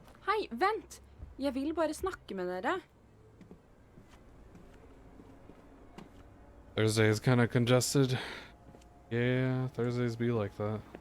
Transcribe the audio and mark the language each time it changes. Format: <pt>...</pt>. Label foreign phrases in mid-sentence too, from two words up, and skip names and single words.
<no>Hei, vent! Jeg vil bare snakke med dere.</no> <en>Thursday is kind of congested. Yeah, Thursdays be like that.</en>